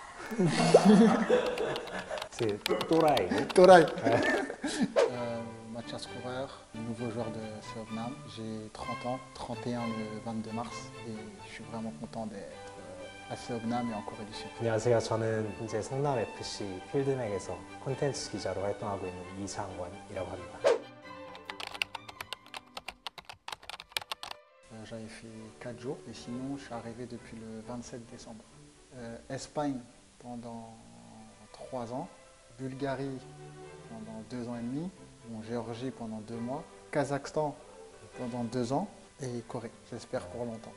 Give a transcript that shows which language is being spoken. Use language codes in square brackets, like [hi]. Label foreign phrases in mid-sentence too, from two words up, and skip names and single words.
[fr] C'est Torai. Torai. Mathias Coureur, nouveau joueur de Seognam. J'ai 30 ans, 31 le 22 mars et je suis vraiment content d'être à Seognam et en Corée du Sud. [ko] 안녕하세요. 저는 현재 성남FC 필드맥에서 콘텐츠 기자로 활동하고 있는 이상원이라고 합니다. [fr] J'avais fait 4 jours et sinon je suis arrivé depuis le 27 décembre. Espagne pendant 3 ans, Bulgarie pendant 2 ans et demi, Géorgie pendant 2 mois, Kazakhstan pendant 2 ans et Corée, j'espère pour longtemps.